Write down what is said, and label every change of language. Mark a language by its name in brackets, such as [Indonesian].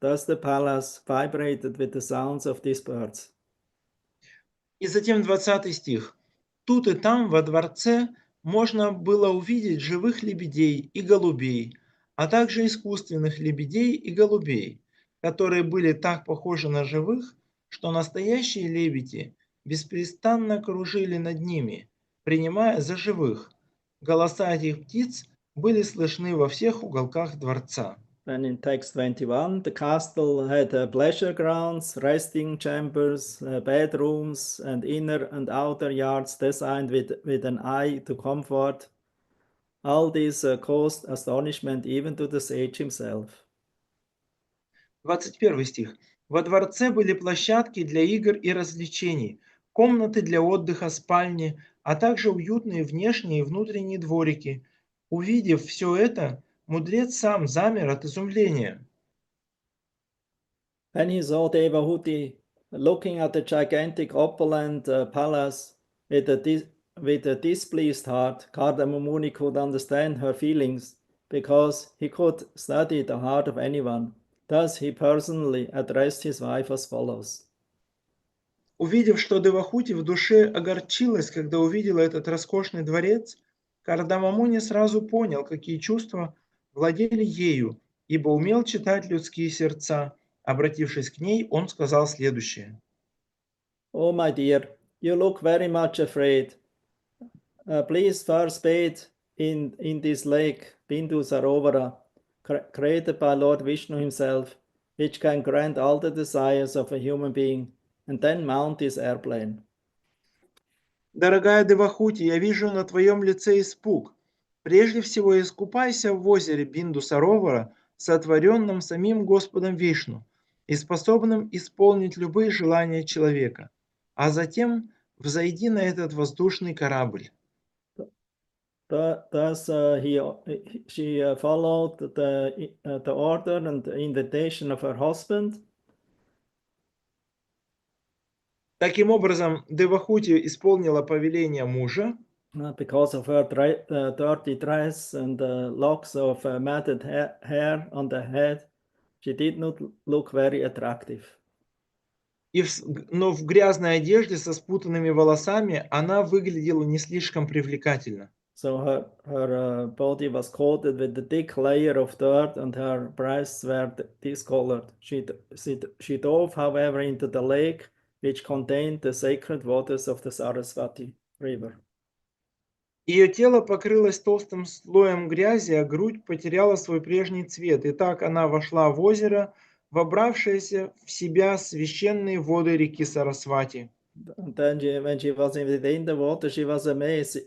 [English] Thus the palace vibrated with the sounds of these birds. [Russian] И затем 20 стих. Тут и там во дворце можно было увидеть живых лебедей и голубей, а также искусственных лебедей и голубей, которые были так похожи на живых, что настоящие лебеди беспрестанно кружили над ними, принимая за живых. Голоса этих птиц были слышны во всех уголках дворца. [English] And in text 21, the castle had pleasure grounds, resting chambers, bedrooms, and inner and outer yards designed with an eye to comfort. All this caused astonishment even to the sage himself. [Russian] 21 стих. Во дворце были площадки для игр и развлечений, комнаты для отдыха, спальни, а также уютные внешние и внутренние дворики. Увидев все это, мудрец сам замер от изумления. [English] When he saw Devahuti looking at the gigantic opulent palace with a displeased heart, Kardama Muni could understand her feelings because he could study the heart of anyone. Thus he personally addressed his wife as follows. [Russian] Увидев, что Девахути в душе огорчилась, когда увидела этот роскошный дворец, Кардама Муни сразу понял, какие чувства владели ею, ибо умел читать людские сердца. Обратившись к ней, он сказал следующее. [English] Oh, my dear, you look very much afraid. Please first bathe in this lake, Bindu Sarovara, created by Lord Vishnu himself, which can grant all the desires of a human being, and then mount this airplane. [Russian] Дорогая Девахути, я вижу на твоем лице испуг. Прежде всего искупайся в озере Бинду Саровара, сотворенном самим Господом Вишну и способным исполнить любые желания человека, а затем взойди на этот воздушный корабль. [English] thus she followed the order and the invitation of her husband. [Russian] Таким образом, Девахути исполнила повеление мужа, [English] Because of her dirty dress and locks of matted hair on the head, she did not look very attractive. [Russian] но в грязной одежде со спутанными волосами она выглядела не слишком привлекательно. [English] So her body was coated with a thick layer of dirt and her breasts were discolored. She dove, however, into the lake, which contained the sacred waters of the Saraswati River. [Russian] Ее тело покрылось толстым слоем грязи, а грудь потеряла свой прежний цвет. И так она вошла в озеро, вобравшееся в себя священные воды реки Сарасвати. [English] And then when she was within the water, she was amazed.